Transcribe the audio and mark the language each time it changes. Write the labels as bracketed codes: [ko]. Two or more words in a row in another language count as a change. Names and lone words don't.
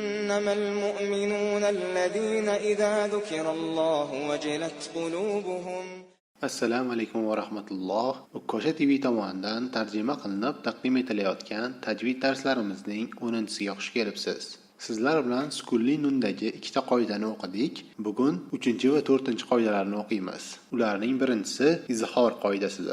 [ar] إنما المؤمنون الذين إذا ذكر الله وجلت قلوبهم. [uz] Assalomu alaykum va rahmatulloh. Ukosha TV tomonidan tarjima qilinib taqdim etilayotgan tajvid darslarimizning 10-siga xush kelibsiz. Sizlar bilan Sukunli nundagi ikkita qoidani o'qidik. Bugun 3 va 4 qoidalarni o'qiymiz. Ularning birinchisi izhor qoidasidir.